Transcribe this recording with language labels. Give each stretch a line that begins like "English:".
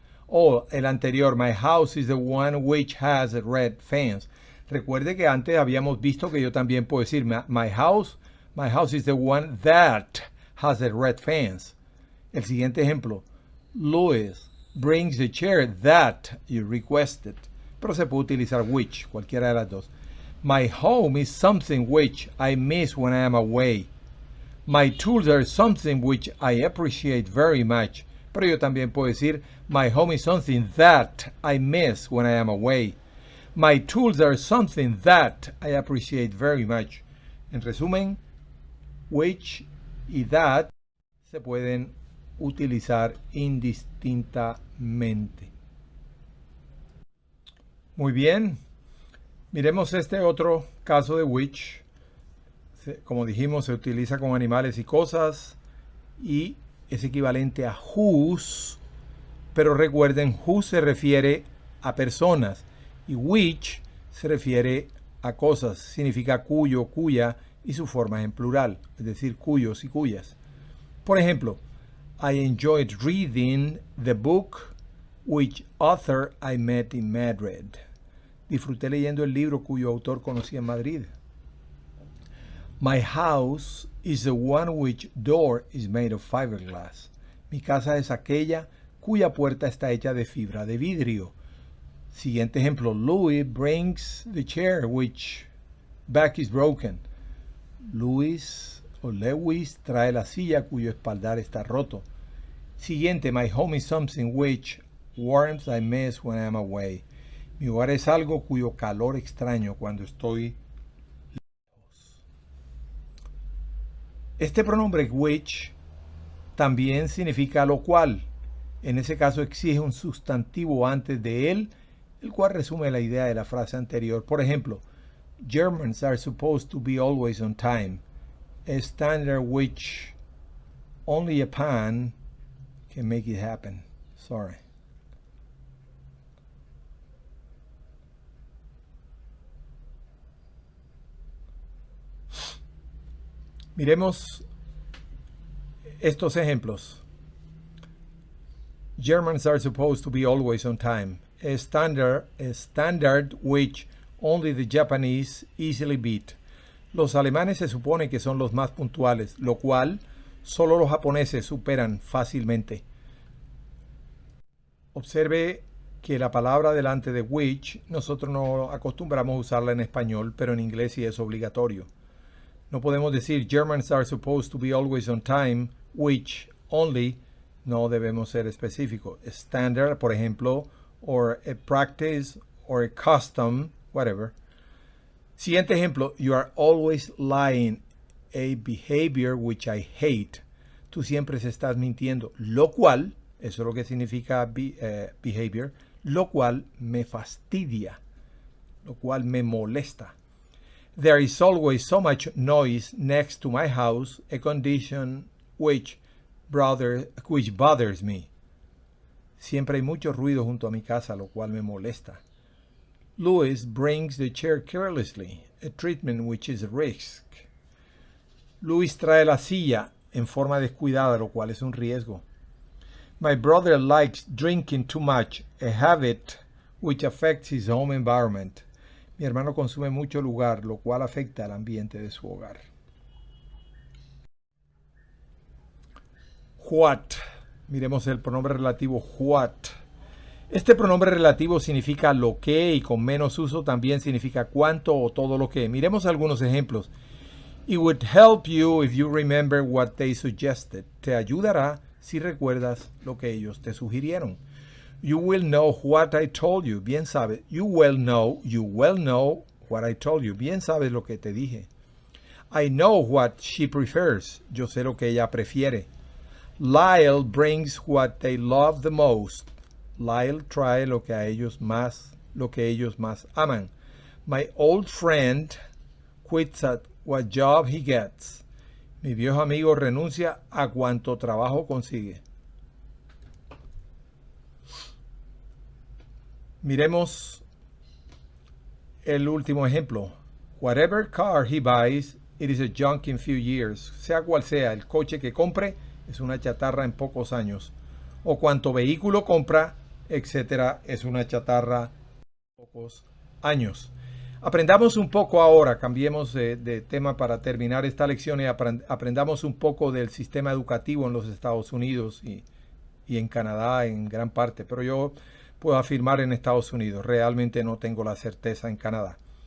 Spanish: O el anterior,
English: my house is the one which has a red fence.
Spanish: Recuerde que antes habíamos visto que yo también puedo decir
English: my house is the one that has a red fence.
Spanish: El siguiente ejemplo,
English: Louis brings the chair that you requested.
Spanish: Pero se puede utilizar which, cualquiera de las dos.
English: My home is something which I miss when I am away. My tools are something which I appreciate very much.
Spanish: Pero yo también puedo decir,
English: my home is something that I miss when I am away. My tools are something that I appreciate very much.
Spanish: En resumen, which y that se pueden utilizar indistintamente. Muy bien. Miremos este otro caso de which. como dijimos, se utiliza con animales y cosas y es equivalente a whose, pero recuerden, whose se refiere a personas y which se refiere a cosas, significa cuyo, cuya y su forma en plural, es decir, cuyos y cuyas. Por ejemplo,
English: I enjoyed reading the book which author I met in Madrid.
Spanish: Disfruté leyendo el libro cuyo autor conocí en Madrid.
English: My house is the one which door is made of fiberglass.
Spanish: Mi casa es aquella cuya puerta está hecha de fibra de vidrio. Siguiente ejemplo,
English: Louis brings the chair which back is broken.
Spanish: Lewis trae la silla cuyo espaldar está roto. Siguiente, my home is something which warms I miss when I'm away. Mi hogar es algo cuyo calor extraño cuando estoy lejos. Este pronombre which también significa lo cual. En ese caso exige un sustantivo antes de él, el cual resume la idea de la frase anterior. Por ejemplo,
English: Germans are supposed to be always on time. A standard which only a pan can make it happen. Sorry.
Spanish: Miremos estos ejemplos.
English: Germans are supposed to be always on time. A standard which only the Japanese easily beat.
Spanish: Los alemanes se supone que son los más puntuales, lo cual solo los japoneses superan fácilmente. Observe que la palabra delante de which nosotros no acostumbramos a usarla en español, pero en inglés sí es obligatorio. No podemos decir
English: Germans are supposed to be always on time, which only.
Spanish: No debemos ser específicos.
English: Standard,
Spanish: por ejemplo,
English: or a practice, or a custom, whatever.
Spanish: Siguiente ejemplo,
English: you are always lying, a behavior which I hate.
Spanish: Tú siempre se estás mintiendo, lo cual, eso es lo que significa behavior, lo cual me fastidia, lo cual me molesta.
English: There is always so much noise next to my house, a condition which bothers me.
Spanish: Siempre hay mucho ruido junto a mi casa, lo cual me molesta.
English: Louis brings the chair carelessly, a treatment which is a risk.
Spanish: Louis trae la silla en forma descuidada, lo cual es un riesgo.
English: My brother likes drinking too much, a habit which affects his home environment.
Spanish: Mi hermano consume mucho lugar, lo cual afecta al ambiente de su hogar. What. Miremos el pronombre relativo what. Este pronombre relativo significa lo que y con menos uso también significa cuánto o todo lo que. Miremos algunos ejemplos.
English: It would help you if you remember what they suggested.
Spanish: Te ayudará si recuerdas lo que ellos te sugirieron.
English: You will know what I told you.
Spanish: Bien sabes.
English: You will know what I told you.
Spanish: Bien sabes lo que te dije.
English: I know what she prefers.
Spanish: Yo sé lo que ella prefiere.
English: Lyle brings what they love the most.
Spanish: Lyle trae lo que ellos más aman.
English: My old friend quits at what job he gets.
Spanish: Mi viejo amigo renuncia a cuanto trabajo consigue. Miremos el último ejemplo.
English: Whatever car he buys, it is a junk in few years.
Spanish: Sea cual sea el coche que compre, es una chatarra en pocos años. O cuanto vehículo compra, etcétera, es una chatarra en pocos años. Aprendamos un poco ahora, cambiemos de tema para terminar esta lección y aprendamos un poco del sistema educativo en los Estados Unidos y en Canadá en gran parte, pero yo puedo afirmar en Estados Unidos, realmente no tengo la certeza en Canadá.